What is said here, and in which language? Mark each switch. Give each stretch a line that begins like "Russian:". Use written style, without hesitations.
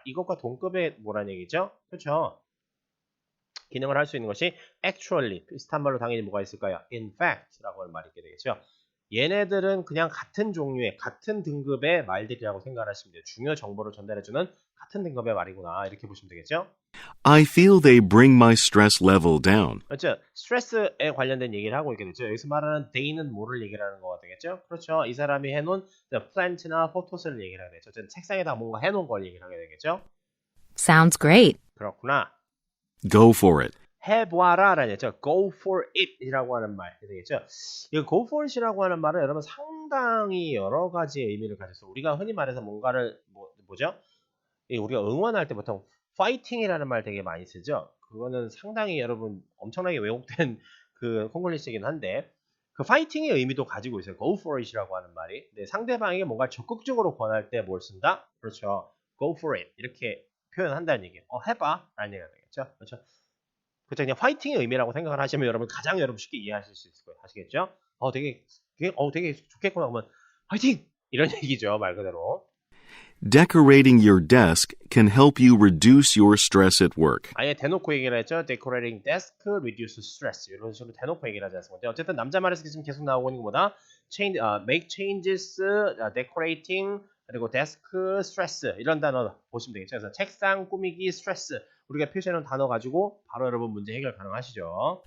Korean: 이것과 동급의 뭐라는 얘기죠? 그렇죠. 기능을 할 수 있는 것이 actually 비슷한 말로 당연히 뭐가 있을까요? in fact라고 하는 말이 있게 되겠죠. 얘네들은 그냥 같은 종류의 같은 등급의 말들이라고 생각하시면 돼요. 중요 정보를 전달해주는 같은 등급의 말이구나 이렇게 보시면 되겠죠.
English: I feel they bring my stress level down.
Korean: 그렇죠. 스트레스에 관련된 얘기를 하고 있게 되죠. 여기서 말하는 they는 뭐를 얘기를 하는 거가 되겠죠. 그렇죠. 이 사람이 해놓은 plant나 photo스를 얘기를 하게 되죠. 어쨌든 책상에다 뭔가 해놓은 걸 얘기를 하게 되겠죠.
English: Sounds great.
Korean: 그렇구나.
English: Go for it.
Korean: 해봐라라는 얘기죠. go for it이라고 하는 말 되겠죠. 이 go for it이라고 하는 말은 여러분 상당히 여러 가지의 의미를 가졌어요. 우리가 흔히 말해서 뭔가를 뭐죠? 우리가 응원할 때 보통 fighting이라는 말 되게 많이 쓰죠. 그거는 상당히 여러분 엄청나게 왜곡된 그 콩글리시이긴 한데 그 fighting의 의미도 가지고 있어요. go for it이라고 하는 말이. 네, 상대방에게 뭔가 적극적으로 권할 때 뭘 쓴다? 그렇죠. go for it 이렇게 표현한다는 얘기예요. 해봐 라는 얘기가 되겠죠. 그렇죠. 그렇죠. 그냥 파이팅의 의미라고 생각을 하시면 여러분 가장 여러분 쉽게 이해하실 수 있을 거예요. 아시겠죠? 되게 좋겠구나 그러면 파이팅! 이런 얘기죠. 말 그대로.
English: Decorating your desk can help you reduce your stress at work.
Korean: 아예 대놓고 얘기를 했죠.
English: Decorating desk, reduce stress.
Korean: 이런 식으로 대놓고 얘기를 하지 않습니까? 어쨌든 남자 말에서 지금 계속 나오고 있는 것보다 make changes, decorating, 그리고 desk, stress 이런 단어 보시면 되겠죠. 그래서 책상 꾸미기, stress 우리가 표시하는 단어 가지고 바로 여러분 문제 해결 가능하시죠.